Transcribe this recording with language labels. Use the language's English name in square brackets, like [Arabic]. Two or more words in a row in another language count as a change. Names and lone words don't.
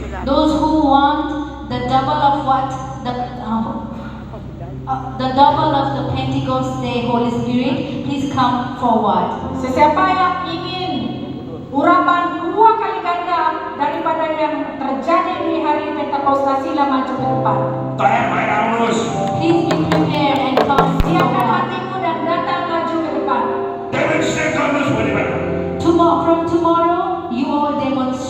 [English] Those who want the double of what the double of the Pentecost day Holy Spirit, please come forward. [Malay] Sesiapa yang ingin urapan 2 kali ganda daripada yang terjadi di hari Pentakosta, sila maju ke depan. [Nepali] तयार भएर आउनुहोस्. [English] Please be prepared and come [Malay] Siapkan [English] forward. [Malay] hatimu dan datang maju ke depan. [Nepali] डेमोन्स्ट्रेट गर्नुहोस् भोलिबाट. [English] From tomorrow, you all demonstrate.